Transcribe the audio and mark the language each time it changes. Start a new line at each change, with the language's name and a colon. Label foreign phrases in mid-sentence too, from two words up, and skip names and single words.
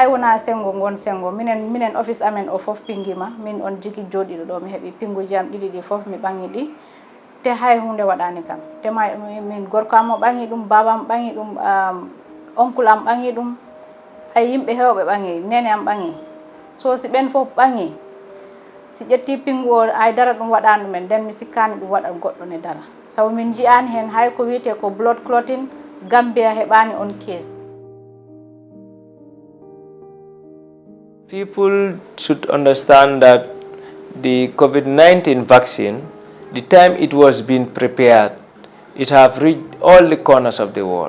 Fula: wona sengo gon sengo minen office amen o fof pingima min on jigi jodiɗo ɗo mi heɓi pinguji am ɗiɗi ɗi fof mi ɓangi ɗi te hay hunde waɗani kam te min gorko am o ɓangi ɗum baba am ɓangi ɗum oncle am ɓangi ɗum ay yimɓe hewɓe ɓangi nene am ɓangi so si ɓen fof ɓangi si ƴetti pingu o ay dara ɗum waɗani ɗumen nden mi sikkani ɗum waɗa goɗɗo ne dara sabu min jiyani hen hay ko wiyete ko
English: blood clotting
Fula: Gambia heɓani on case.
English: People should understand that the COVID-19 vaccine, the time it was being prepared, it have reached all the corners of the world.